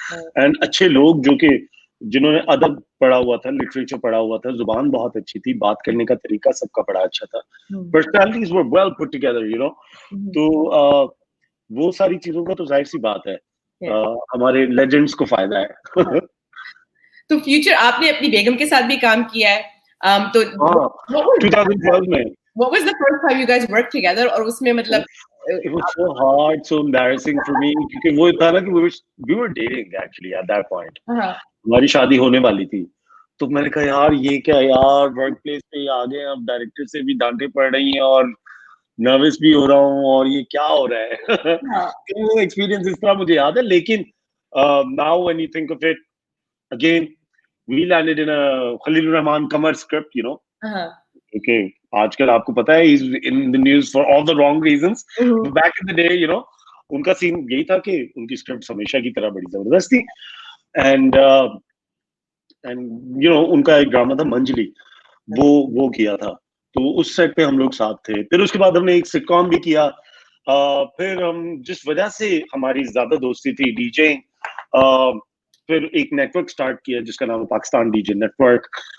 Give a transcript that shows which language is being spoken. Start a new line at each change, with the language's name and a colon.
Hindi: And अच्छे लोग जो कि जिन्होंने अदब पढ़ा हुआ था, लिटरेचर पढ़ा हुआ था, जुबान बहुत अच्छी थी, बात करने का तरीका सबका बड़ा अच्छा था,
English: personalities were well put together,
Hindi: तो वो सारी चीजों का तो जाहिर सी बात है हमारे लेजेंड्स को फायदा है. तो फ्यूचर आपने अपनी बेगम के साथ भी काम किया है, तो 2012 में.
English: What was the first time you guys worked together?
Hindi: और उसमें मतलब
English: it was so hard, so embarrassing for me,
Hindi: क्योंकि वो था ना कि
English: we were dating actually at that point.
Hindi: हमारी शादी होने वाली थी, तो मैंने कहा यार ये क्या यार, वर्क प्लेस पे आ गए, अब डायरेक्टर से भी डांटे पड़ रही हैं और नर्वस भी हो रहा हूँ, और ये क्या हो रहा है. तो वो एक्सपीरियंस इस तरह मुझे याद है.
English: लेकिन now when you think of it again, we landed in a Khalil Rahman Qamar script, Okay,
Hindi: आजकल आपको पता है
English: he's in the news for all the wrong reasons. Back in the day,
Hindi: उनका सीन यही था कि उनकी स्क्रिप्ट हमेशा की तरह बड़ी जबरदस्त थी. एंड उनका एक ड्रामा था मंजली, वो किया था, तो उस सेट पे हम लोग साथ थे. फिर उसके बाद हमने एक सिटकॉम भी किया. फिर हम जिस वजह से हमारी ज्यादा दोस्ती थी, डीजे, फिर एक नेटवर्क स्टार्ट किया जिसका नाम है पाकिस्तान डीजे नेटवर्क.